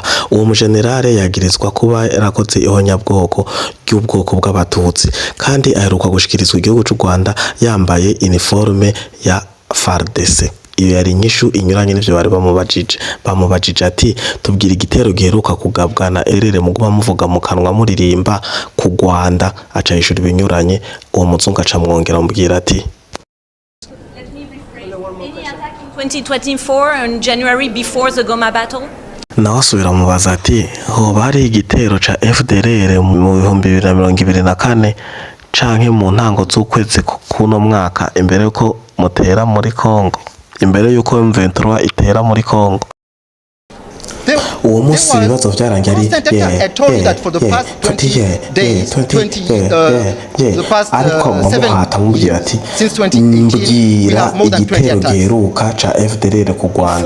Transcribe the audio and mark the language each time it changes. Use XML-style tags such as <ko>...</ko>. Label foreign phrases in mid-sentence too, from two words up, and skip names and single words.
<rn>Uwo mujenerali yagirizwa kuba yarakoze ihonyabwoko ry'ubwoko bw'abatutsi kandi aheruka gushikirizwa igihugu c'u Rwanda yambaye uniforme ya FARDC. Iyo yari inyishu inyuranye n'ivyo bari bamubajije ati tubwira igitero giheruka kugabwa na Erere muguma muvuga mu kanwa muririmba ku Rwanda. Aca yishura ibinyuranye, uwo muzungu aca mwongera mubwira ati</rn> <en>2024 in January before the Goma battle?</en> <rn>nawe asubira mubaza ati hoba hari igitero ca FDLR mu 2024 canke mu ntango z'ukwezi kuno mwaka imbere yuko mutera muri Kongo, imbere yuko M23 itera muri Kongo? Uwo munsi ibibazo vyarangiye ari ariko muhata mubwira ati mbwira igitero giheruka ca FDLR ku Rwanda.</rn>